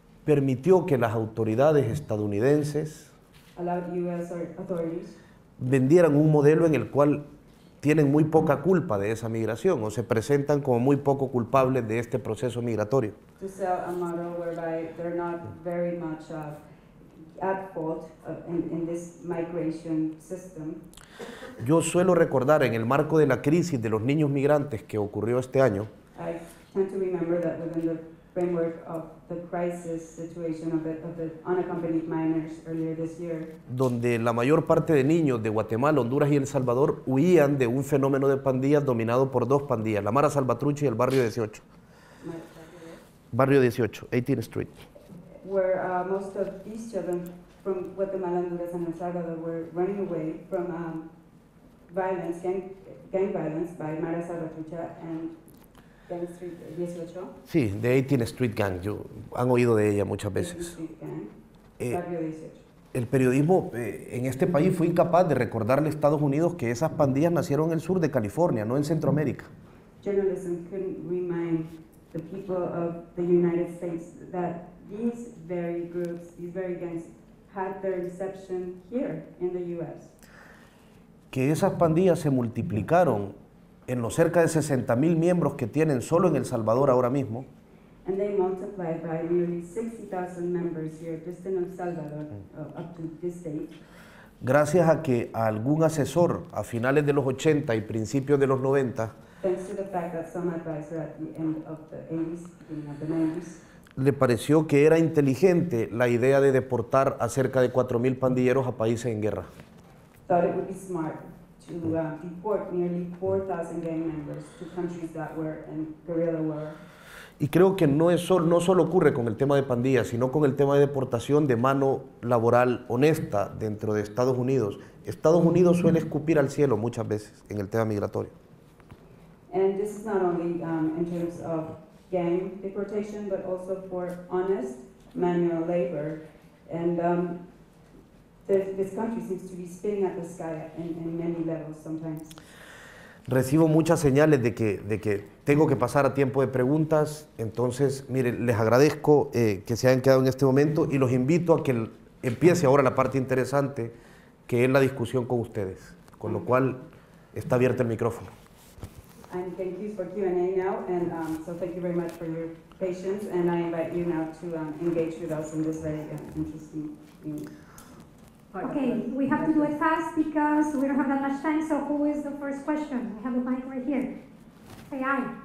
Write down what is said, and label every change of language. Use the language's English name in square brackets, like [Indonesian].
[Spanish] permitió que las autoridades estadounidenses [English] allowed U.S. authorities [Spanish] vendieran un modelo en el cual tienen muy poca culpa de esa migración o se presentan como muy poco culpables de este proceso migratorio. [English] To sell a model whereby they're not very much at fault in this migration system. [Spanish] Yo suelo recordar en el marco de la crisis de los niños migrantes que ocurrió este año, [English] I tend to remember that within the framework of the crisis situation of the unaccompanied minors earlier this year, [Spanish] donde la mayor parte de niños de Guatemala, Honduras y El Salvador huían de un fenómeno de pandillas dominado por dos pandillas, la Mara Salvatrucha y el Barrio 18. [English] Barrio 18, 18th Street. where most of these children from Guatemala, Honduras, and El Salvador were running away from violence, gang violence by Mara Salvatrucha and Gang Street 18. [Spanish] Sí, de 18th Street Gang, han oído de ella muchas veces. [English] Street Gang, Eh, [Spanish] Barrio 18. El periodismo en este país fue incapaz de recordarle a Estados Unidos que esas pandillas nacieron en el sur de California, no en Centroamérica. [English] Journalism couldn't remind the people of the United States that these very groups, these very gangs, had their inception here in the U.S. [Spanish] Que esas pandillas se multiplicaron en los cerca de 60,000 miembros que tienen solo en El Salvador ahora mismo, [English] And they multiplied by nearly 60,000 members here just in El Salvador up to this date. [Spanish] gracias a que a algún asesor a finales de los 80 y principios de los 90 [English] Thanks to the fact that some advisor at the end of the 80s, beginning of the 90s, [Spanish] le pareció que era inteligente la idea de deportar a cerca de 4,000 pandilleros a países en guerra. [English] thought it would be smart to deport nearly 4,000 gang members to countries that were in guerrilla war. [Spanish] Y creo que no solo ocurre con el tema de pandillas, sino con el tema de deportación de mano laboral honesta dentro de Estados Unidos. Estados Unidos suele escupir al cielo muchas veces en el tema migratorio. [English] And this is not only in terms of gang deportation, but also for honest manual labor. And this country seems to be spitting at the sky in many levels sometimes. [Spanish] Recibo muchas señales de que tengo que pasar a tiempo de preguntas, entonces, miren, les agradezco que se hayan quedado en este momento y los invito a que empiece ahora la parte interesante, que es la discusión con ustedes, con lo cual está abierto el micrófono. [English] And thank you for Q&A now, and so thank you very much for your patience, and I invite you now to engage with us in this very interesting part of Okay, the- we have to do it fast because we don't have that much time, so who is the first question? I have the mic right here. Say aye.